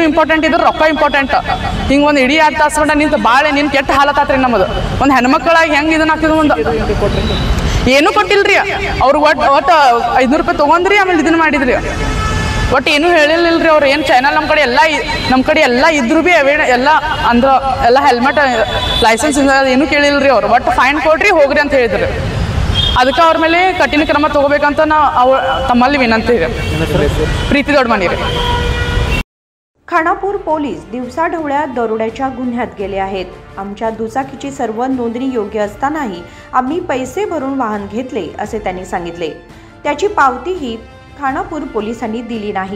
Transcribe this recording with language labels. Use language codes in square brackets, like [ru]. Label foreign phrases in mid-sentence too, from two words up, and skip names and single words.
[kn] ಇಂಪಾರ್ಟೆಂಟ್ ಇದ್ರೆ ರೊಕ್ಕ ಇಂಪಾರ್ಟೆಂಟ್ ಹಿಂಗೆ ಒಂದು ಇಡೀ 2 ತಾಸು ಗಂಟ ನಿಂತು ಭಾಳ ನಿನ್ನ ಕೆಟ್ಟ ಹಾಲತ್ತಾತ್ರಿ ನಮ್ಮದು ಒಂದು ಹೆಣ್ಮಕ್ಳಾಗಿ ಹೆಂಗೆ ಇದನ್ನ ಹಾಕಿದ್ರು ಒಂದು ಏನೂ ಕೊಟ್ಟಿಲ್ರಿ ಅವ್ರು ಒಟ್ಟು 500 ರೂಪಾಯಿ ತೊಗೊಂಡ್ರಿ ಆಮೇಲೆ ಇದನ್ನ ಮಾಡಿದ್ರಿ ಒಟ್ಟು ಏನೂ ಹೇಳಿಲ್ಲರಿ ಅವ್ರು ಏನು ಚಾನಲ್ ನಮ್ಮ ಕಡೆ ಎಲ್ಲ ಇದ್ರು ಬಿ ಎಲ್ಲ ಅಂದ್ರೆ ಎಲ್ಲ [en] helmet license [kn] ಏನೂ ಕೇಳಿಲ್ರಿ ಅವ್ರು ಒಟ್ಟು ಫೈನ್ ಕೊಡ್ರಿ ಹೋಗ್ರಿ ಅಂತ ಹೇಳಿದ್ರಿ ಅದಕ್ಕೆ ಅವ್ರ ಮೇಲೆ ಕಠಿಣ ಕ್ರಮ ತಗೋಬೇಕಂತ ನಾವು ತಮ್ಮಲ್ಲಿ ವಿನಂತಿ ಇದೆ प्रीती दौडमानी रे [mr] खानापूर पोलीस दिवसाढवळ्या दरोड्याच्या गुन्ह्यात गेले आहेत. आमच्या दुचाकीची सर्व नोंदणी योग्य असतानाही आम्ही पैसे भरून वाहन घेतले असे त्यांनी सांगितले. त्याची पावतीही खानापूर पोलिसांनी दिली नाही.